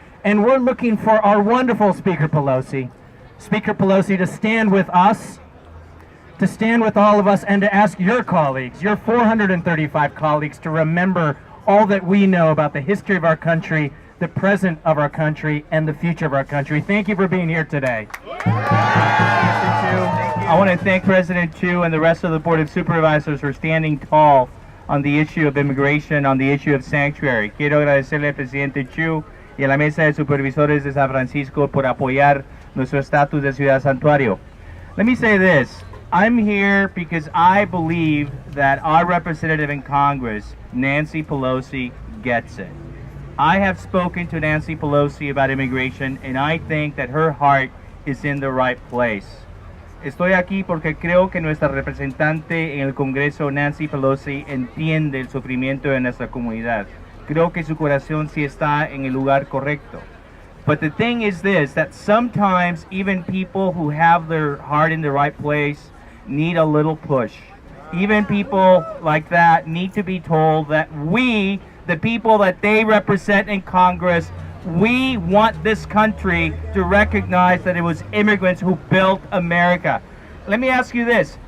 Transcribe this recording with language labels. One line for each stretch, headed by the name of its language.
English: And we're looking for our wonderful Speaker Pelosi to stand with us, to stand with all of us, and to ask your colleagues, your 435 colleagues, to remember all that we know about the history of our country, the present of our country, and the future of our country. Thank you for being here today. I want to thank President Chu and the rest of the Board of Supervisors for standing tall on the issue of immigration, on the issue of sanctuary.
Spanish: Quiero agradecerle al Presidente Chu y a la Mesa de Supervisores de San Francisco por apoyar nuestro estatus de ciudad santuario.
English: Let me say this. I'm here because I believe that our representative in Congress, Nancy Pelosi, gets it. I have spoken to Nancy Pelosi about immigration, and I think that her heart is in the right place.
Spanish: Estoy aquí porque creo que nuestra representante en el Congreso, Nancy Pelosi, entiende el sufrimiento de nuestra comunidad. Creo que su corazón sí está en el lugar correcto.
English: But the thing is this, that sometimes even people who have their heart in the right place need a little push. Even people like that need to be told that we, the people that they represent in Congress, we want this country to recognize that it was immigrants who built America. Let me ask you this.